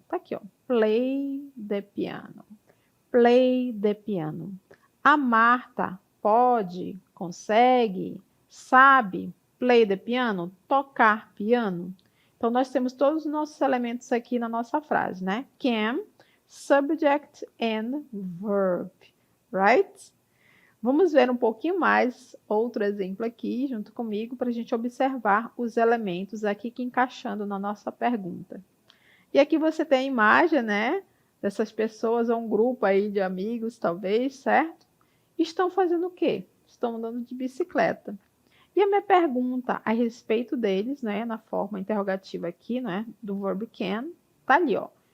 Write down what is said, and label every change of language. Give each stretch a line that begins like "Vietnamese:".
Portuguese: Tá aqui, ó.
English: Play the piano. Play the piano.
Portuguese: A Martha pode, consegue, sabe
English: play the piano,
Portuguese: tocar piano. Então, nós temos todos os nossos elementos aqui na nossa frase, né?
English: Can, subject and verb, right?
Portuguese: Vamos ver um pouquinho mais outro exemplo aqui, junto comigo, para a gente observar os elementos aqui que encaixando na nossa pergunta. E aqui você tem a imagem, né, dessas pessoas, ou um grupo aí de amigos, talvez, certo? Estão fazendo o quê? Estão andando de bicicleta. E a minha pergunta a respeito deles, né, na forma interrogativa aqui, né, do verbo can, tá ali, ó.